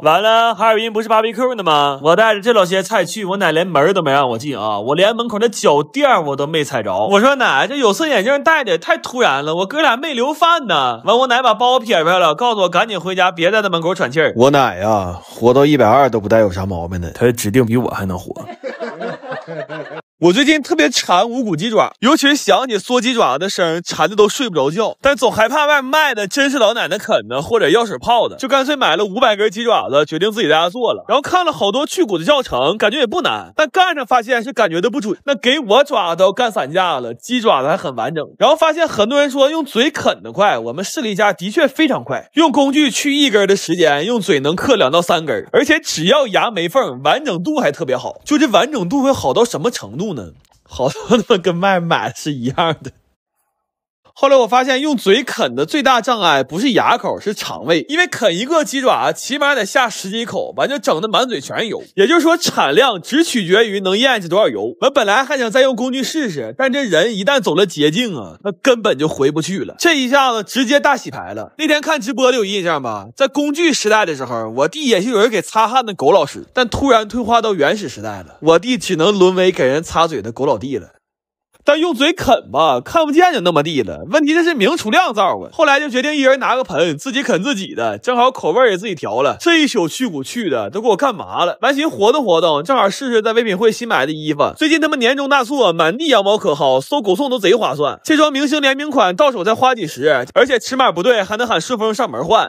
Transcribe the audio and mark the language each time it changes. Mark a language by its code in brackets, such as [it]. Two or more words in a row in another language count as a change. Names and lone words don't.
[zh] 完了，哈爾濱不是 BBQ 的嗎？我帶着這老些菜去，我奶連門都沒讓我進啊！我連門口的腳墊我都沒踩着。我說奶，這有色眼鏡戴的也太突然了，我哥倆沒留飯呢。完，我奶把包撇開了，告訴我趕緊回家，別在那門口喘氣兒。我奶呀，活到120都不帶有啥毛病的，他指定比我還能活。我最近特別饞無骨雞爪，尤其是想起嗦雞爪的聲，饞的都睡不着覺，但總害怕外面賣的真是老奶奶啃的或者藥水泡的，就乾脆買了500根雞爪子，決定自己在家做了。然後看了好多去骨的教程，感覺也不難，但幹上發現是感覺的不準。那給我爪子都幹散架了，雞爪子還很完整。然後發現很多人說用嘴啃的快，我們試了一下，的確非常快。用工具去1根的時間，用嘴能嗑2到3根，而且只要牙沒縫，完整度還特別好。就這完整度會好到什麼程度呢？好多他們跟外買是一樣的。後來我發現用嘴啃的最大障礙不是牙口，是腸胃，因為啃一個雞爪起碼得下10幾口，完就整的滿嘴全是油。也就是說產量只取決於能咽下多少油。我本來還想再用工具試試，但這人一旦走了捷徑啊，那根本就回不去了。這一下子直接大洗牌了。那天看直播的有印象吧？在工具時代的時候，我弟也是有人給擦汗的狗老師，但突然退化到原始時代了，我弟只能淪為給人擦嘴的狗老弟了。但用嘴啃吧，看不見就那麼地了。問題這是明儲量造啊！後來就決定一人拿個盆，自己啃自己的，正好口味也自己調了。這一宿去骨去的都給我幹麻了。完尋活动活動，正好試試在唯品會新買的衣服。最近他們年終大促，滿地羊毛可薅，搜狗送都賊划算。這雙明星聯名款到手才花幾十，而且尺碼不對還能喊順豐上門換。